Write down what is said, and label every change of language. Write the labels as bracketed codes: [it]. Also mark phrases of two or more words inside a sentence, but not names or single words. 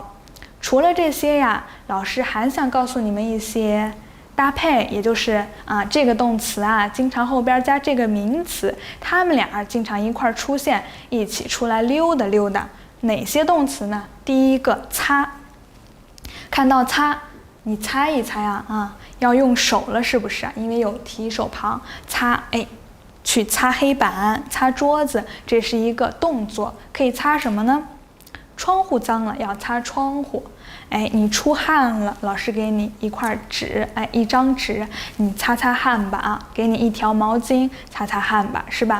[zh] 除了這些老師還想告訴你們一些搭配，也就是這個動詞經常後邊加這個名詞，他們倆經常一塊出現，一起出來溜達溜達。哪些動詞呢？第一個擦，看到擦你猜一猜要用手了，是不是啊？因为有提手旁，擦，去擦黑板、擦桌子，这是一个动作。可以擦什麼呢？窗戶髒了，要擦窗戶。你出汗了，老師給你一塊紙，一張紙，你擦擦汗吧啊，給你一條毛巾，擦擦汗吧，是吧？